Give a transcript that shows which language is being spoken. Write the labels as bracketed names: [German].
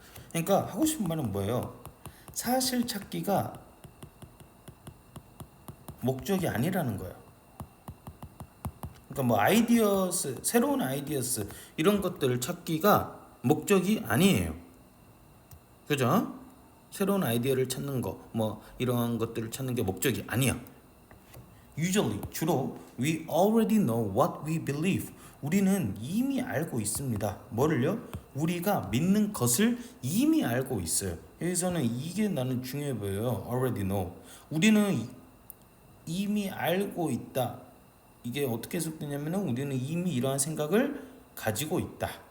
[Korean] 그러니까 하고 싶은 말은 뭐예요? 사실 찾기가 목적이 아니라는 거야. 그러니까 아이디어스, 새로운 아이디어스 이런 것들을 찾기가 목적이 아니에요. 그죠? 새로운 아이디어를 찾는 거, 이런 것들을 찾는 게 목적이 아니야. [English] Usually, [Korean] 주로 [English] we already know what we believe. [Korean] 우리는 이미 알고 있습니다. 뭐를요? 우리가 믿는 것을 이미 알고 있어요. 여기서는 이게 나는 중요해 보여요. [English] Already know. [Korean] 우리는 이미 알고 있다. 이게 어떻게 해석되냐면 우리는 이미 이러한 생각을 가지고 있다.